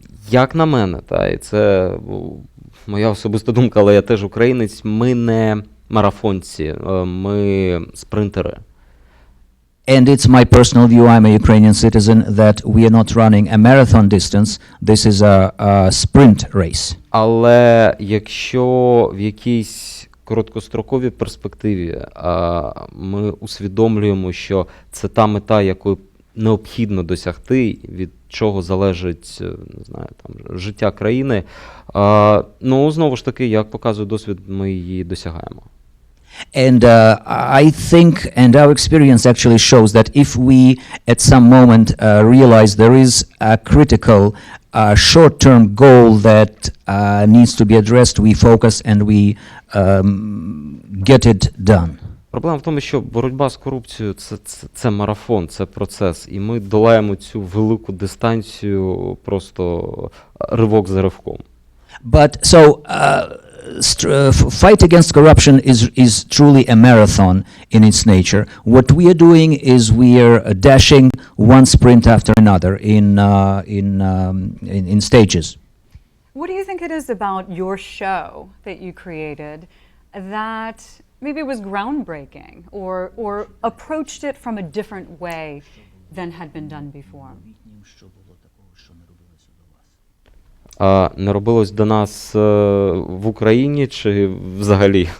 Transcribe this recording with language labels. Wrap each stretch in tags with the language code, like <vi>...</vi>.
<uk>Як на мене, і це моя особиста думка, але я теж українець, ми не марафонці, ми спринтери.</uk> <en>And it's my personal view, I'm a Ukrainian citizen, that we are not running a marathon distance, this is a sprint race.</en> <uk>Але якщо в якійсь короткостроковій перспективі ми усвідомлюємо, що це та мета, яку необхідно досягти, від чого залежить, не знаю, там, життя країни, ну, знову ж таки, як показує досвід, ми її досягаємо.</uk> <en>And I think, and our experience actually shows that if we at some moment realize there is a critical short-term goal that needs to be addressed, we focus and we get it done.</en> <uk>Проблема в тому, що боротьба з корупцією – це марафон, це процес, і ми долаємо цю велику дистанцію просто ривок за ривком.</uk> <en>But so fight against corruption is truly a marathon in its nature. What we are doing is we are dashing one sprint after another in stages. What do you think it is about your show that you created that maybe was groundbreaking or approached it from a different way than had been done before?</en> <uk>Не робилось до нас в Україні чи взагалі?</uk>